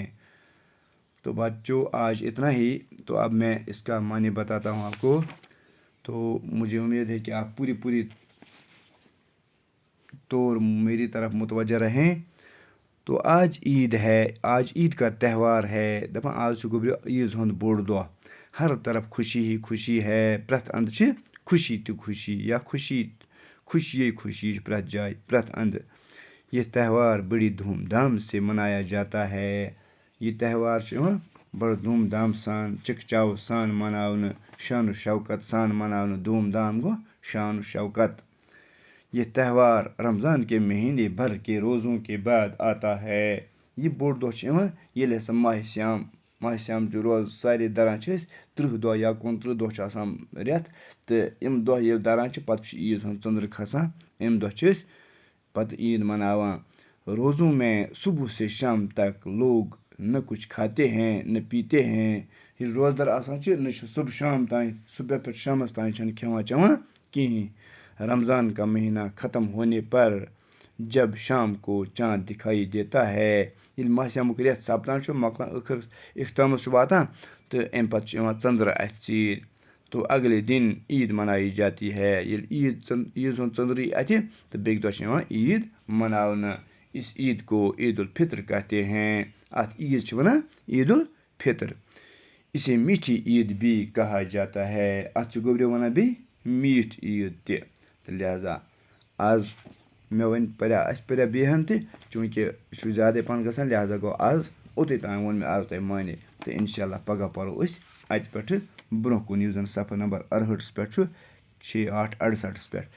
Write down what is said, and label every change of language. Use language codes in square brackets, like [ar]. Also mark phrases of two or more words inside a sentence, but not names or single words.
[ur] تو بچوں آج اتنا ہی. تو اب میں اس کا معنی بتاتا ہوں آپ کو. تو مجھے امید ہے کہ آپ پوری طور میری طرف متوجہ رہیں. تو آج عید ہے. آج عید کا تہوار ہے. [ks] دَپان آز چھُ گوٚبرِو عیٖذ ہُنٛد بوٚڑ دۄہ. [ur] ہر طرف خوشی ہی خوشی ہے. [ks] پرٛٮ۪تھ اَندٕ چھِ خوشی تہِ خوشی یا خوشی چھِ پرٛٮ۪تھ جایہِ پرٛٮ۪تھ اَندٕ. [ur] یہ تہوار بڑی دھوم دھام سے منایا جاتا ہے. [ks] یہِ تہوار چھُ یِوان بڑٕ دھوم دھام سان چِکہٕ چاو سان مناونہٕ شان و شوکت سان مناونہٕ. دھوم دھام گوٚو شان و شوکت. [ur] یہ تہوار رمضان کے مہینے بھر کے روزوں کے بعد آتا ہے. [ks] یہِ بوٚڑ دۄہ چھُ یِوان ییٚلہِ ہسا ماہِ صیام چہِ روزٕ سارے دَران چھِ أسۍ 30 دۄہ یا 29 دۄہ چھُ آسان رٮ۪تھ تہٕ یِم دۄہ ییٚلہِ دَران چھِ پَتہٕ چھُ عیٖذ ہُنٛد ژٔنٛدٕر کھسان. اَمہِ دۄہ چھِ أسۍ پَتہٕ عیٖد مناوان. [ur] روزوں میں صبح سے شام تک لوگ نہ کچھ کھاتے ہیں نہ پیتے ہیں. [ks] ییٚلہِ روزدَر آسان چھِ نہ چھِ صُبح شام تانۍ صُبح پٮ۪ٹھ شامَس تانۍ چھِنہٕ کھٮ۪وان چٮ۪وان کِہیٖنۍ. [ur] رمضان کا مہینہ ختم ہونے پر جب شام کو چاند دکھائی دیتا ہے. [ks] ییٚلہِ ماہِ صیامُک رٮ۪تھ سپدان چھُ مۄکلان ٲخٕر اختتامَس چھُ واتان تہٕ اَمہِ پَتہٕ چھُ یِوان ژٔنٛدٕر اَتھِ ژیٖرۍ. [ur] تو اگلے دن عید منائی جاتی ہے. [ks] ییٚلہِ عیٖذ ہُنٛد ژٔنٛدٕر یی اَتھِ تہٕ بیٚکہِ دۄہ چھِ یِوان عیٖد مناونہٕ. [ur] اس عید کو عیدالفطر کہتے ہیں. [ks] اَتھ عیٖذ چھِ وَنان عیدالفطر. [ur] اسے میٹھی عید بھی کہا جاتا ہے. [ks] اَتھ چھِ گوٚبرِو وَنان بیٚیہِ میٖٹھ عیٖد تہِ. تہٕ لہذا آز مےٚ وۄنۍ اَسہِ پَرِ بیٚیہِ ہَن تہِ چوٗنٛکہِ یہِ چھُ زیادَے پَہَن گژھان لہذا گوٚو آز اوٚتُے تام ووٚن مےٚ آز تۄہہِ معنی. تہٕ اِنشاء اللہ پگاہ پَرو أسۍ اَتہِ پٮ۪ٹھٕ برونٛہہ کُن یُس زَن صفحہ نمبر 68 پٮ۪ٹھ چھُ 68 پٮ۪ٹھ.